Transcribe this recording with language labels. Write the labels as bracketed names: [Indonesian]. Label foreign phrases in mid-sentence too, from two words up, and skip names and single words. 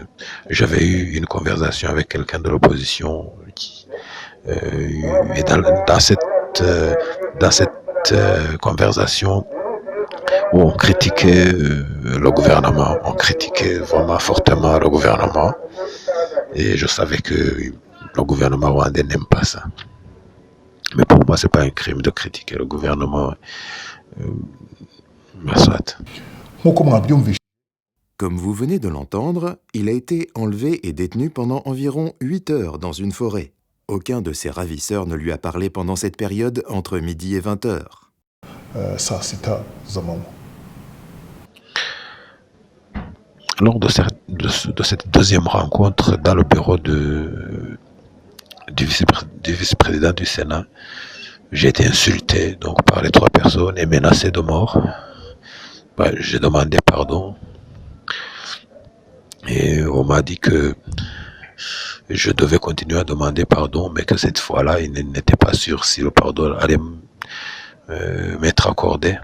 [French] J'avais eu une conversation avec quelqu'un de l'opposition et dans cette conversation où on critiquait le gouvernement, on critiquait vraiment fortement le gouvernement et je savais que le gouvernement rwandais n'aime pas ça. Mais pour moi, c'est pas un crime de critiquer le gouvernement. Mais soit. [Kinyarwanda] nk'uko mwabyumvise [French] Comme vous venez de l'entendre, il a été enlevé et détenu pendant environ 8 heures dans une forêt. Aucun de ses ravisseurs ne lui a parlé pendant cette période entre midi et 20 heures. [Kinyarwanda] saa sita z'amanywa. [French] Lors de cette deuxième rencontre dans le bureau du vice-président du Sénat, j'ai été insulté donc, par les 3 personnes et menacé de mort. J'ai demandé pardon et on m'a dit que je devais continuer à demander pardon, mais que cette fois-là, il n'était pas sûr si le pardon allait m'être accordé.